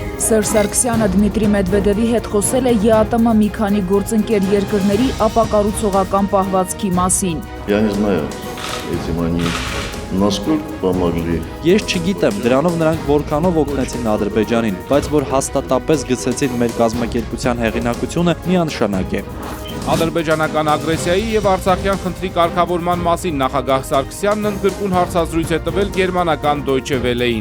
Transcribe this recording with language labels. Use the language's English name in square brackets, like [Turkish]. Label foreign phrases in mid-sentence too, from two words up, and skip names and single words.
[Armenian] Սերժ Սարգսյանը Դմիտրի Մեդվեդևի հետ խոսել է ԵԱՏՄ մի քանի գործընկեր երկրների ապակառուցողական պահվածքի մասին։ [Russian] Я не знаю, этим они насколько помогли. [Armenian] Ես չգիտեմ, դրանով նրանք որքանով օգնեցին Ադրբեջանին, բայց որ հաստատապես գցեցին մեր կազմակերպության հեղինակությունը միանշանակ է։ Ադրբեջանական ագրեսիայի եւ Արցախյան խնդրի կարգավորման մասին նախագահ Սարգսյանն ընդգրկուն հարցազրույց է տվել գերմանական Deutsche Welle-ին։